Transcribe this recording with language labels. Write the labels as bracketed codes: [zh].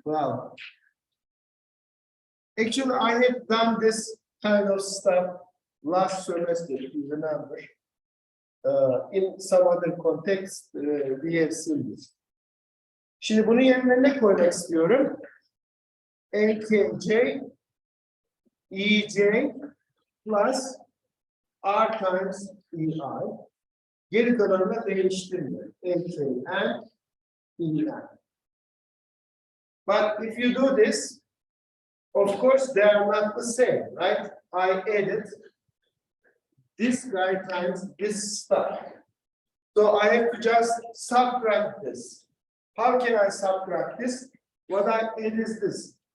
[en] Well, actually, I have done this kind of stuff last semester, if you remember. In some other context, we have seen this. [tr] Şimdi bunun yerine ne koymak istiyorum? AKJ, [en] EJ plus R times EI. [tr] Geri kalanını değiştirmiyor. AKN, EN. [en] But if you do this, of course, they are not the same, right? I added this guy times this stuff. So I have to just subtract this. How can I subtract this? What I add is this.